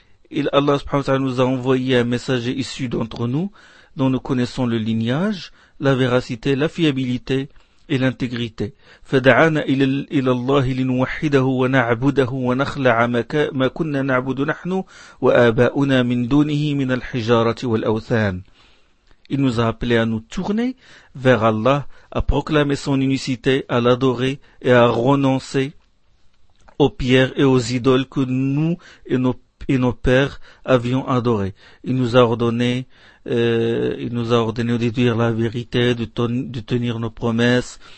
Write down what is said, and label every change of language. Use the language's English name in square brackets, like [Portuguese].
[French] Et Allah subhanahu wa ta'ala nous a envoyé un messager issu d'entre nous dont nous connaissons le lignage, la véracité, la fiabilité et l'intégrité. [Arabic] فدعانا إلى الله لنوحده ونعبده ونخلع ما كنا نعبد نحن وآباؤنا من دونه من الحجارة والأوثان. [French] Il nous a appelé à nous tourner vers Allah, à proclamer son unicité, à l'adorer et à renoncer aux pierres et aux idoles que nous et nos pères avions adoré. Il nous a ordonné de dire la vérité, de tenir nos promesses.